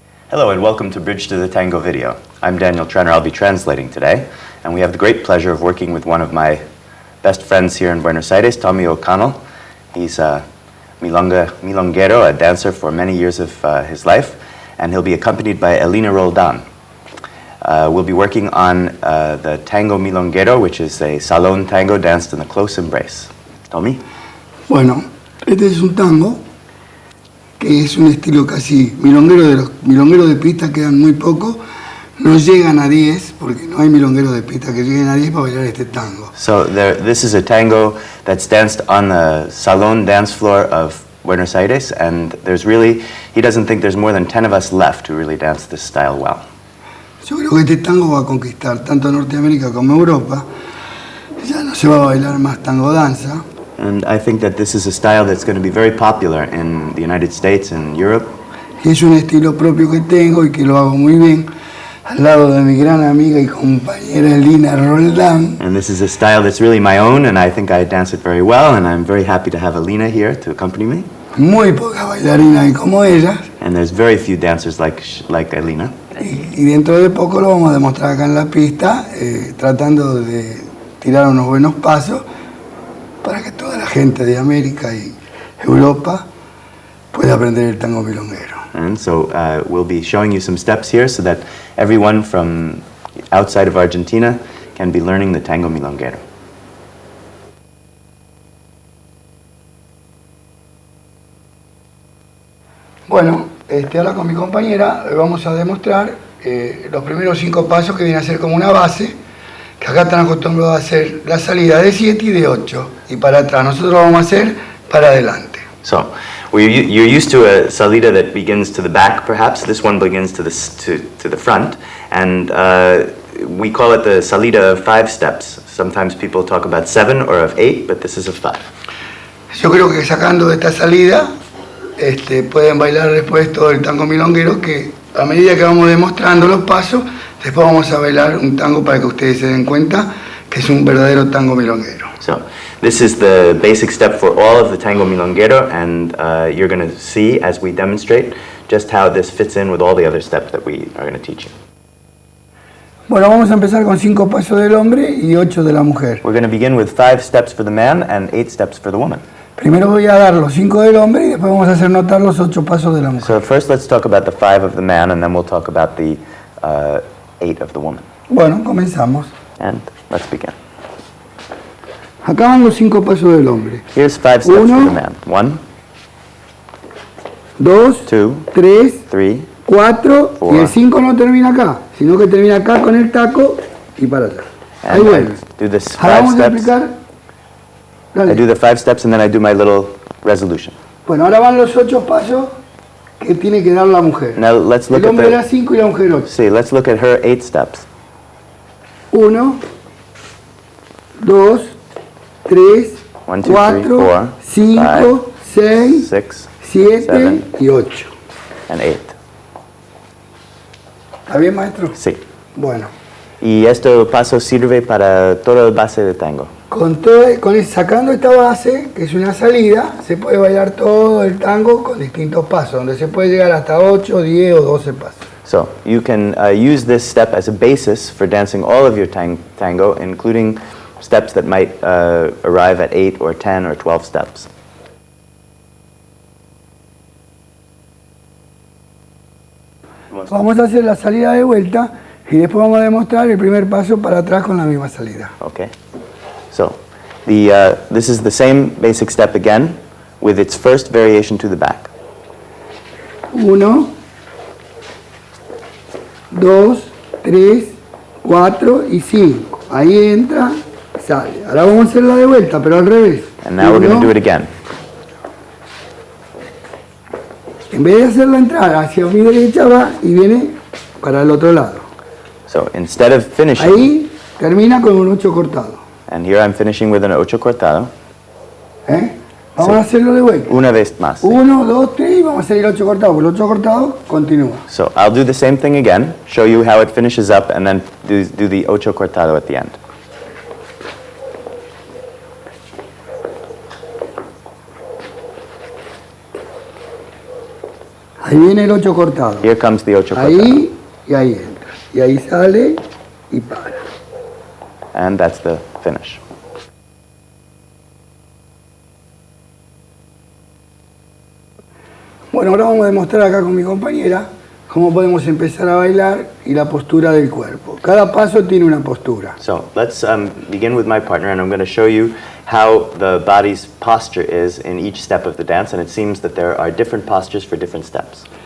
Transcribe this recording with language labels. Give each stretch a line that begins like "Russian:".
English: Hello and welcome to Bridge to the Tango video. I'm Daniel Trenner, I'll be translating today, and we have the great pleasure of working with one of my best friends here in Buenos Aires, Tomi O'Connell. He's a milonguero, a dancer for many years of his life, and he'll be accompanied by Elina Roldan. We'll be working on the Tango Milonguero, which is a salón tango danced in a close embrace. Tomi?
Spanish: Bueno, este es un tango que es un estilo casi milonguero. De los milongueros de pista quedan muy pocos, no llegan a 10, porque no hay milongueros de pista que lleguen a 10 para bailar este tango.
English: So this is a tango that's danced on the salón dance floor of Buenos Aires, and he doesn't think there's more than 10 of us left who really dance this style well.
Spanish: Yo creo que este tango va a conquistar tanto Norteamérica como Europa. Ya no se va a bailar más tango danza.
English: And I think that this is a style that's going to be very popular in the United States and Europe.
Spanish: Es un estilo propio que tengo y que lo hago muy bien al lado de mi gran amiga y compañera Elina Roldan.
English: And this is a style that's really my own, and I think I dance it very well, and I'm very happy to have Elina here to accompany me.
Spanish: Muy pocas bailarinas hay como ellas.
English: And there's very few dancers like Elina.
Spanish: Y dentro de poco lo vamos a demostrar acá en la pista, tratando de tirar unos buenos pasos para que toda la gente de América y Europa pueda aprender el tango milonguero.
English: And so we'll be showing you some steps here so that everyone from outside of Argentina can be learning the tango milonguero.
Spanish: Bueno, ahora con mi compañera vamos a demostrar los primeros 5 pasos que vienen a ser como una base, que acá están acostumbrados a hacer la salida de 7 y de 8, y para atrás. Nosotros lo vamos a hacer para adelante.
English: So, you're used to a salida that begins to the back, perhaps. This one begins to the front, and we call it the salida of 5 steps. Sometimes people talk about 7 or of 8, but this is of 5.
Spanish: Yo creo que sacando de esta salida pueden bailar después todo el tango milonguero, que a medida que vamos demostrando los pasos, después vamos a bailar un tango para que ustedes se den cuenta que es un verdadero tango milonguero.
English: So, this is the basic step for all of the tango milonguero, and you're going to see as we demonstrate just how this fits in with all the other steps that we are going to teach you.
Spanish: Bueno, vamos a empezar con 5 pasos del hombre y 8 de la mujer.
English: We're going to begin with 5 steps for the man and 8 steps for the woman.
Spanish: Primero voy a dar los 5 del hombre y después vamos a hacer notar los 8 pasos de la mujer.
English: So first let's talk about the 5 of the man, and then we'll talk about the 8 of the woman.
Spanish: Bueno, comenzamos.
English: And let's begin.
Spanish: Acá van los 5 pasos del hombre.
English: Here's 5 steps for the man. 1, 2, 2, 3, 3, 4, 4.
Spanish: Y el 5 no termina acá, sino que termina acá con el taco y para allá. Ahí vuelve.
English: do this 5
Spanish: Ahora vamos a
English: steps.
Spanish: explicar.
English: I do the 5 steps and then I do my little resolution.
Spanish: Bueno, ahora van los 8 pasos que tiene que dar la mujer.
English: Now let's look
Spanish: El
English: at
Spanish: hombre da 5 y la mujer 8.
English: See, let's look at her 8 steps. 1, 2, 3, 1, 2, 3, 4, 4, 5, 6, 6, 7 7,
Spanish: y 8.
English: and 8.
Spanish: ¿Está bien, maestro? Sí. Bueno, Y este paso sirve para toda la base de tango. sacando esta base, que es una salida, se puede bailar todo el tango con distintos pasos, donde se puede llegar hasta 8, 10 o 12 pasos.
English: So you can use this step as a basis for dancing all of your tango, including steps that might arrive at 8 or 10 or 12 steps.
Spanish: Vamos a hacer la salida de vuelta y después vamos a demostrar el primer paso para atrás con la misma salida.
English: Okay. So this is the same basic step again, with its first variation to the back.
Spanish: 1, 2, 3, 4 y 5. Ahí entra, sale. Ahora vamos a hacer la de vuelta, pero al revés.
English: And now we're going to do it again.
Spanish: En vez de hacerla entrar hacia mi derecha, va y viene para el otro lado.
English: So instead of finishing,
Spanish: Ahí termina con un 8 cortado.
English: and here I'm finishing with an ocho cortado.
Spanish: Vamos a hacerlo de vuelta. Una vez más. 1, 2, 3 y vamos a hacer el 8 cortado. Porque el 8 cortado continúa.
English: So I'll do the same thing again, show you how it finishes up, and then do the ocho cortado at the end.
Spanish: Ahí viene el 8 cortado.
English: Here comes the ocho cortado.
Spanish: Ahí y ahí entra. Y ahí sale y para.
English: And that's the finish.
Spanish: Bueno, ahora vamos a demostrar acá con mi compañera cómo podemos empezar a bailar y la postura del cuerpo. Cada paso tiene una postura.
English: So let's begin with my partner, and I'm going to show you how the body's posture is in each step of the dance, and it seems that there are different postures for different steps.